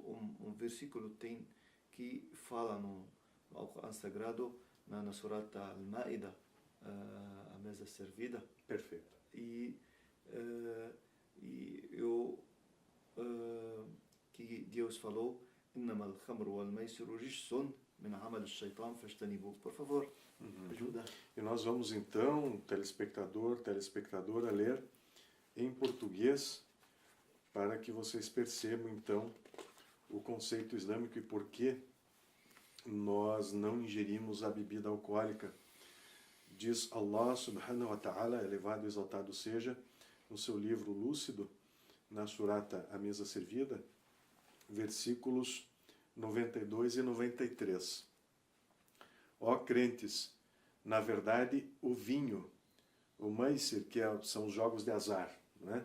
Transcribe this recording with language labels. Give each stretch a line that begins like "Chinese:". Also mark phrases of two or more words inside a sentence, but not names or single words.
Portuguese: Um versículo tem que fala no Alcorão Sagrado, na Surata Al-Ma'idah, a mesa servida. Perfeito. E que Deus falou,
Arabic: إنما الخمر والميسر رجس من عمل الشيطان فاجتنبوه.
Portuguese: Por favor, ajuda. E nós vamos então, telespectadora, ler em português para que vocês percebam então o conceito islâmico e por que nós não ingerimos a bebida alcoólica. Diz
Arabic: الله سبحانه وتعالى,
Portuguese: elevado e exaltado seja, no seu livro Lúcido, na surata A Mesa Servida, versículos 92 e 93. Ó crentes, na verdade o vinho, o maisir, que são os jogos de azar, né?